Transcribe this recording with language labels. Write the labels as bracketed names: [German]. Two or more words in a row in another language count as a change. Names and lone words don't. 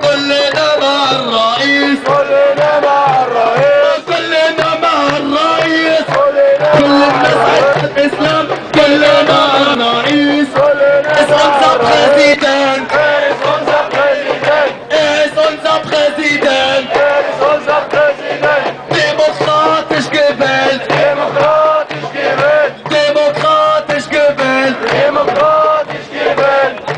[Arabic] كلنا مع الرئيس، كلنا مع الرئيس، كلنا مع الرئيس، كلنا كل مع الناس الرئيس، عايزة الإسلام، كلنا مع الرئيس. كلنا Ist مع unser الرئيس. [German] Präsident, Er ist unser Präsident, ist unser Präsident, er ist unser Präsident, demokratisch gewählt, demokratisch gewählt, demokratisch gewählt. demokratisch gewählt.